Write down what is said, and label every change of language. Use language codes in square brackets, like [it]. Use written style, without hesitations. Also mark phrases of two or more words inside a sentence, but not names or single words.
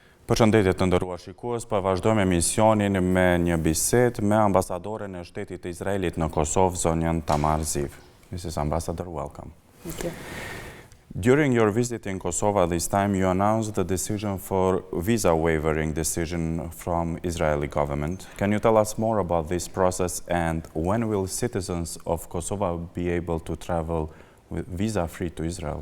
[sq] Përshëndetje të nderuar shikues, po vazhdojmë emisionin me një bisedë me ambasadoren e shtetit të Izraelit në Kosovë, zonjën Tamar Ziv. [en] Mrs. Ambassador, welcome. Thank you. During your visit in Kosovo this time, you announced the decision for visa waivering decision from Israeli government. Can you tell us more about this process and when will citizens of Kosovo be able to travel with visa-free to Israel?